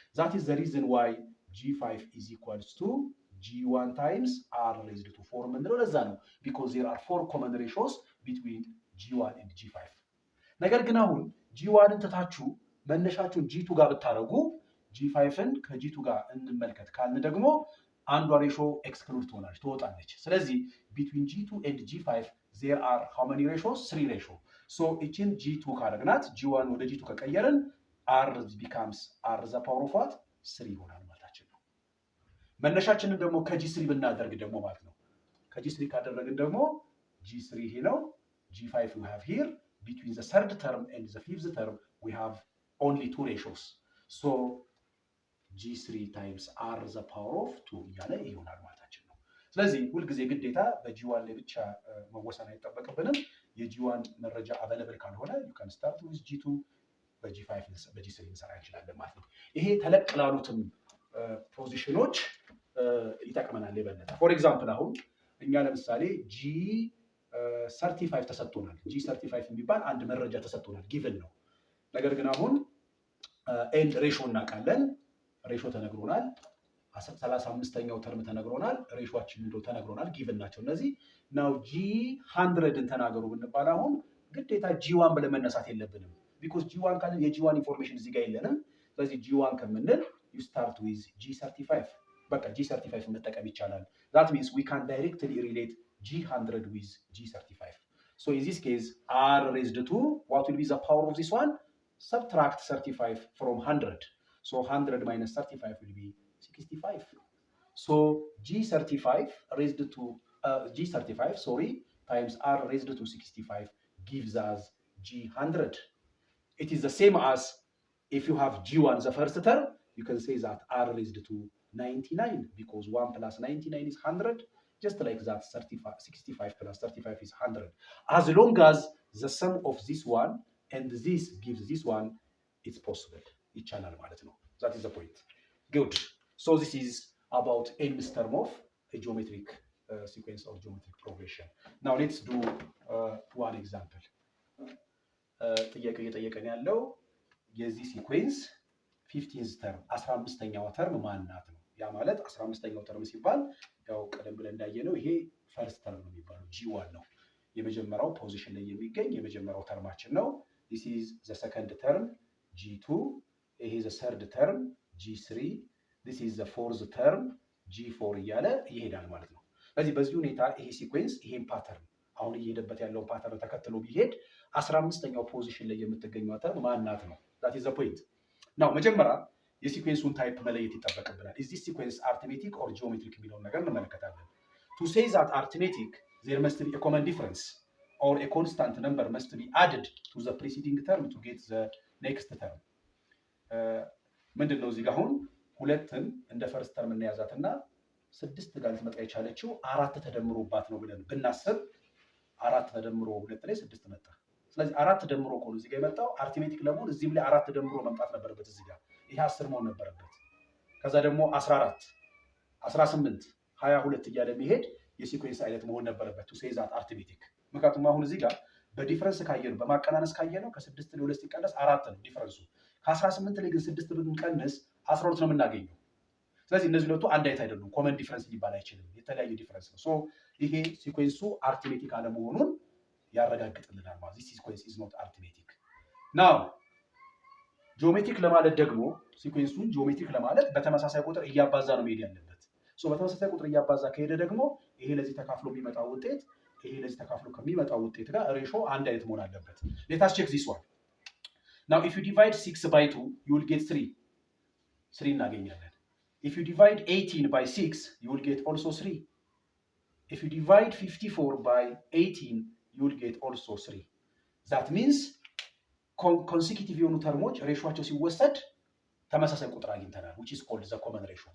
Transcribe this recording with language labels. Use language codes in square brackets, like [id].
[en] That is the reason why g5 is equals to g1 times r raised to 4 [am] ምንድነው? ለዛ ነው [en] because there are 4 common ratios between g1 and g5. [am] ነገር ግን አሁን g1ን ተታችሁ መነሻችሁን g2 ጋር ብታረጉ g5ን ከg2 ጋር እንመልከት ካልን ደግሞ አንዷ ሬሾ ኤክስክሉድ ትወጣለች። ስለዚህ [en] between g2 and g5 there are how many ratios? 3 ratios. So [am] እቺን g2 ካረግናት g1 ወደ g2 ከቀየርን [en] r becomes r the power of what? [am] 3 ይሆናል ማለታችን ነው። መነሻችንን ደግሞ ከg3 ብናደርግ ደግሞ ማለት ነው ከg3 ካደረግን ደግሞ g3 ይሄ ነው። [en] g5 we have here. Between the third term and the fifth term we have only two ratios. [am] So G3 times R the power of 2 እያለ ይሆናል ማለታችን ነው። ስለዚህ ሁልጊዜ ግዴታ በG1 ላይ ብቻ መወሰን አይጠበቅብንም። የG1 መረጃ አቬለብል ካልሆነ [en] you can start with G2 [am] በG5 በG3 እንሰራ እንችላለን ማለት ነው። ይሄ ተለቅ ላሉትም ፖዚሽኖች ይጠቅመናል የበለጠ። ፎር ኤግዛምፕል አሁን እኛ ለምሳሌ G35 ተሰጥቶናል። G35 የሚባል አንድ መረጃ ተሰጥቶናል፣ ጊቭን ነው። ነገር ግን አሁን ኤንድ ሬሾ እናውቃለን፣ ሬሾ ተነግሮናል። 35ኛው ተርም ተነግሮናል፣ ሬሾአችን እንደው ተነግሮናል፣ ጊቭን ናቸው እነዚህ። ናው G100ን ተናገሩ ብንባል አሁን ግዴታ G1 ብለን መነሳት የለብንም። ቢኮዝ G1 ካለ የG1 ኢንፎርሜሽን እዚህ ጋር የለንም። ስለዚህ G1 ከምንል [en] you start with G35 [am] በቃ G35 መጠቀም ይቻላል። [en] that means we can directly relate G100 with G35. So in this case R raised to what will be the power of this one? Subtract 35 from 100. So 100 minus 35 will be 65. So G35 raised to G35 times R raised to 65 gives us G100. It is the same as if you have G1 the first term, you can say that R raised to 99 because 1 plus 99 is 100. Just like that, 65 plus 35 is 100. As long as the sum of this one and this gives this one, it's possible. [am] ይቻላል ማለት ነው። [en] That is the point. Good. So this is about nth term of a geometric sequence or geometric progression. Now let's do one example. [am] ጥያቄው እየጠየቀን ያለው የዚህ ሲኩዌንስ 15th term 15ኛው ተርም ማናት ነው። ያ ማለት 15ኛው ተርም ሲባል ያው ቀደም ብለን እንዳየነው ይሄ ፈርስት ተርም ነው የሚባለው G1 ነው። የመጀመሪያው ፖዚሽን ላይ የሚገኝ የመጀመሪያው ተርማችን ነው። [en] this is the second term G2፣ [am] ይሄ [en] the third term G3፣ this is the fourth term G4 [am] እያለ ይሄዳል ማለት ነው። ስለዚህ በዚህ ሁኔታ ይሄ ሲኩዌንስ ይሄን ፓተርን አሁን እየሄደበት ያለውን ፓተርን ተከትሎ ቢሄድ 15ኛው ፖዚሽን ላይ የምትገኘው ተርም ማናት ነው። [en] that is the point. now [am] መጀመሪያ የሲኩዌንሱን ታይፕ መለየት ይጠበቅብናል። [en] is this sequence arithmetic or geometric [am] የሚለውን ነገር እንመለከታለን። [en] to say that arithmetic there must be a common difference or a constant number must be added to the preceding term to get the next term. [am] ምንድነው እዚህ ጋር አሁን ሁለትን እንደ ፈርስት ተርም እናያዛትና 6 ጋር ልትመጣ የቻለችው 4 ተደምሮባት ነው ብለን ብናስብ 4 ተደምሮ 2 ላይ 6 መጣ። ስለዚህ 4 ደምሮ ኮን እዚህ ጋር የመጣው አርቲሜቲክ ለመሆን እዚህም ላይ 4 ደምሮ መምጣት ነበረበት። እዚህ ጋር ይሄ 10 መሆን ነበረበት። ከዛ ደግሞ 14 18 22 እያለ የሚሄድ የሲኩዌንስ አይነት መሆን ነበረበት [en] to say that arithmetic። [am] ምክንያቱም አሁን እዚህ ጋር በዲፈረንስ ካየነው በማቀናነስ ካየነው ከ6 ላይ 2 ሲቀነስ 4 ነው ዲፈረንሱ። ከ18 ላይ ግን 6 ብንቀንስ 12 ነው የምናገኘው። ስለዚህ እነዚህ ሁለቱ አንድ አይነት አይደሉም። ኮመን ዲፈረንስ ሊባል አይችልም። የተለያየ ዲፈረንስ ነው። ሶ ይሄ ሲኩዌንሱ አርቲሜቲክ አለመሆኑን ያረጋግጥልናል ማለት [en] this sequence is not arithmetic. [am] now ጂኦሜትሪክ ለማለት ደግሞ ሲኩዌንሱን ጂኦሜትሪክ ለማለት በተመሳሳይ ቁጥር እያባዛ ነው መሄድ ያለበት። ሶ በተመሳሳይ ቁጥር እያባዛ ከሄደ ደግሞ ይሄ ለዚህ ተካፍሎ የሚመጣው ውጤት ይሄ ለዚህ ተካፍሎ ከሚመጣው ውጤት ጋር ሬሾ አንድ አይነት መሆን አለበት። [en] let us check this one. now if you divide 6 by 2 you will get 3 [am] እናገኛለን። [en] if you divide 18 by 6 you will get also 3. if you divide 54 by 18 you will get also 3. [am] that means consecutive የሆኑ ተርሞች ሬሾአቸው ሲወሰድ ተመሳሳይ ቁጥር አግኝተናል [en] which is called the common ratio.